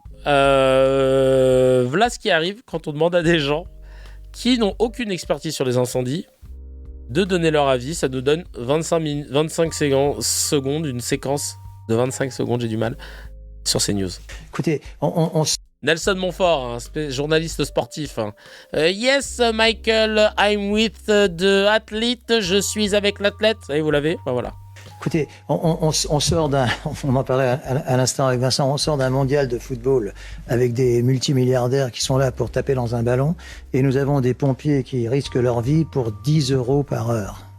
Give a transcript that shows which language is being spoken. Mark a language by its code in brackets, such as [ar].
[fr] Voilà ce qui arrive quand on demande à des gens qui n'ont aucune expertise sur les incendies de donner leur avis. Ça nous donne 25 secondes, une séquence de 25 secondes, j'ai du mal, sur CNews. Écoutez, Nelson Montfort, journaliste sportif. [en] Yes, Michael, I'm with the athlete. [fr] Je suis avec l'athlète. Ça y est, vous l'avez ? Ben voilà. Écoutez, on sort on en parlait à l'instant avec Vincent, on sort d'un mondial de football avec des multimilliardaires qui sont là pour taper dans un ballon, et nous avons des pompiers qui risquent leur vie pour 10 € par heure.